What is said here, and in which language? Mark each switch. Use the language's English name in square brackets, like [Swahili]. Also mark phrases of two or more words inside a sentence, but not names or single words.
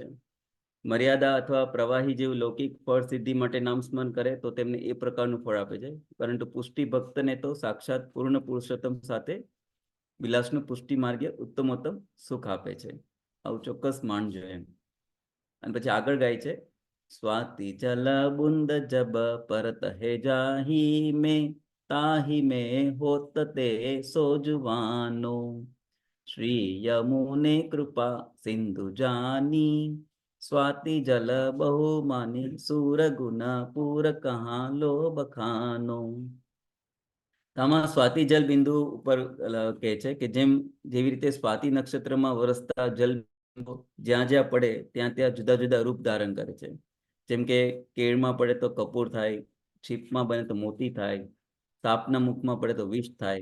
[Gujarati] મર્યાદા અથવા પ્રવાહી જેવું લૌકિક ફળ સિદ્ધિ માટે નામ સ્મરણ કરે તો તેમને એ પ્રકારનું ફળ આપે છે. પરંતુ પુષ્ટિ ભક્તને તો સાક્ષાત પૂર્ણ પુરુષોત્તમ સાથે વિલાસનું પુષ્ટિ માર્ગે ઉત્તમોત્તમ સુખ આપે છે. આવું ચોક્કસ માનજો એમ. અને પછી આગળ ગાય છે, [Braj] स्वाति जल बुंद जब परत है जाही में ताही में होत ते सोजुवानो श्री यमुने कृपा सिंधु जानी स्वाति जल बहु मानी सूर गुण पूर कहाँ लो बखानो. [Gujarati] આમાં સ્વાતિ જલ બિંદુ ઉપર કહે છે કે જેવી રીતે સ્વાતિ નક્ષત્રમાં વરસતા જલ જ્યાં જ્યાં પડે ત્યાં ત્યાં જુદા જુદા રૂપ ધારણ કરે છે. જેમ કે કેળમાં પડે તો કપૂર થાય, છીપમાં બને તો મોતી થાય, સાપના મુખમાં પડે તો વિષ થાય.